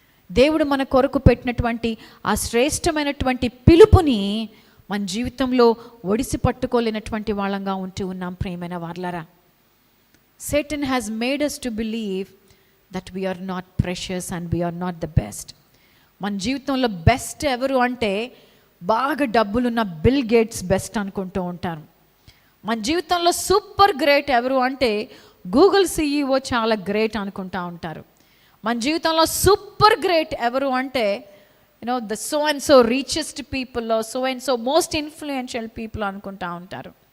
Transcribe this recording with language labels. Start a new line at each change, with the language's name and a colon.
Telugu: దేవుడు మన కొరకు పెట్టినటువంటి ఆ శ్రేష్టమైనటువంటి పిలుపుని మన జీవితంలో ఒడిసి పట్టుకోలేనటువంటి వాళ్ళంగా ఉంటూ ఉన్నాం ప్రియమైన వారలారా.
English: Satan has made us to believe that we are not precious and we are not the best.
Telugu: మన జీవితంలో బెస్ట్ ఎవరు అంటే బాగా డబ్బులున్న బిల్ గేట్స్ బెస్ట్ అనుకుంటూ ఉంటారు. మన జీవితంలో సూపర్ గ్రేట్ ఎవరు అంటే గూగుల్ CEO చాలా గ్రేట్ అనుకుంటూ ఉంటారు. మన జీవితంలో సూపర్ గ్రేట్ ఎవరు అంటే
English: the so and so richest people, so and so most influential people
Telugu: అనుకుంటూ ఉంటారు.